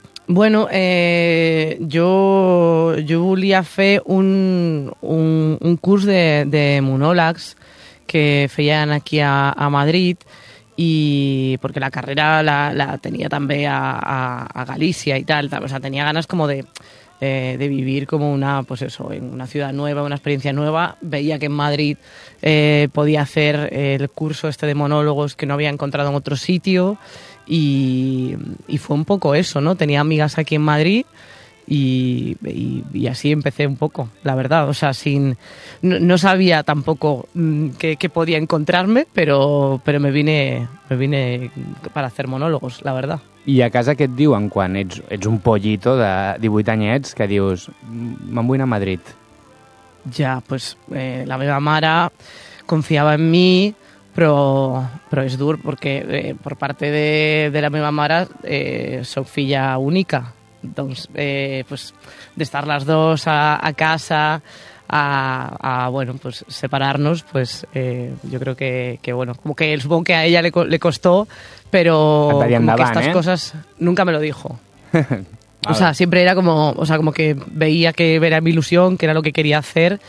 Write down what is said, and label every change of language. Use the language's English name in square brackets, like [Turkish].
[Catalan] Bueno, jo volia fer un curs de monòlegs que feien aquí a Madrid, i perquè la carrera la tenia també a Galícia i tal. [Spanish] O sea, [Catalan] tenia ganes com de [Spanish] vivir como una, pues eso, en una ciudad nueva, una experiencia nueva. Veía que en Madrid podía hacer el curso este de monólogos que no había encontrado en otro sitio y fue un poco eso, ¿no? Tenía amigas aquí en Madrid y así empecé un poco, la verdad. O sea, no sabía tampoco qué podía encontrarme, pero me vine para hacer monólogos, la verdad. [Catalan] I a casa què et diuen quan ets un pollito de 18 anyets que dius, me'n vull anar a Madrid? Ja, pues la meva mare confiava en mi, però és dur perquè per part de la meva mare soc filla única. Doncs, pues, d'estar les dues a casa, bueno, pues, separar-nos, pues, jo crec que, bueno, com que el [Spanish] supongo que a ella le costó, pero como que estas cosas nunca me lo dijo. O sea, siempre era como, o sea, como que veía que era mi ilusión, que era lo que quería hacer.